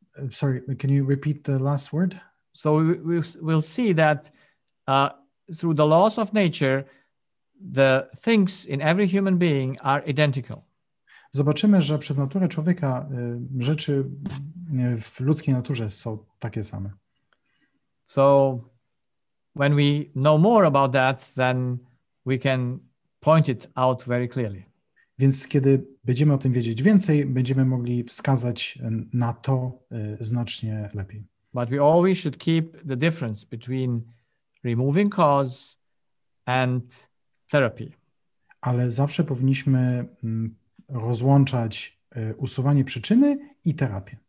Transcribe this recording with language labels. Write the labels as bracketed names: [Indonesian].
[English] sorry, can you repeat the last word? So we'll see that through the laws of nature, the things in every human being are identical. [Polish] Zobaczymy, że przez naturę człowieka rzeczy w ludzkiej naturze są takie same. [English] So when we know more about that, then we can point it out very clearly. [Polish] Więc kiedy będziemy o tym wiedzieć więcej, będziemy mogli wskazać na to znacznie lepiej. [English] But we always should keep the difference between removing cause and therapy. [Polish] Ale zawsze powinniśmy rozłączać usuwanie przyczyny i terapię.